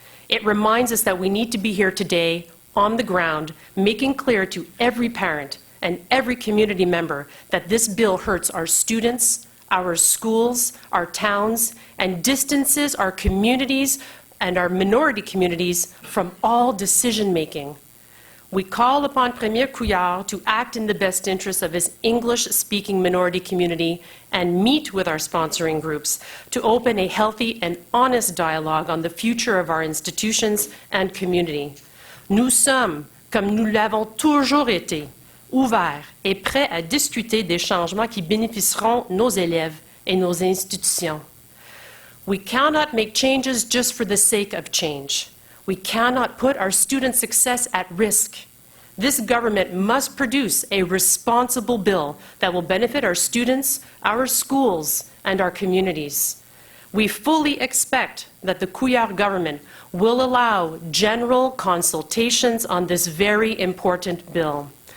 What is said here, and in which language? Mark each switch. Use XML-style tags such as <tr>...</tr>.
<en>It reminds us that we need to be here today on the ground, making clear to every parent and every community member that this bill hurts our students, our schools, our towns, and distances our communities and our minority communities from all decision-making. We call upon Premier Couillard to act in the best interest of his English-speaking minority community and meet with our sponsoring groups to open a healthy and honest dialogue on the future of our institutions and community.</en> <fr>Nous sommes, comme nous l'avons toujours été, ouverts et prêts à discuter des changements qui bénéficieront nos élèves et nos institutions.</fr> <en>We cannot make changes just for the sake of change. We cannot put our students' success at risk. This government must produce a responsible bill that will benefit our students, our schools, and our communities. We fully expect that the Couillard government will allow general consultations on this very important bill.</en>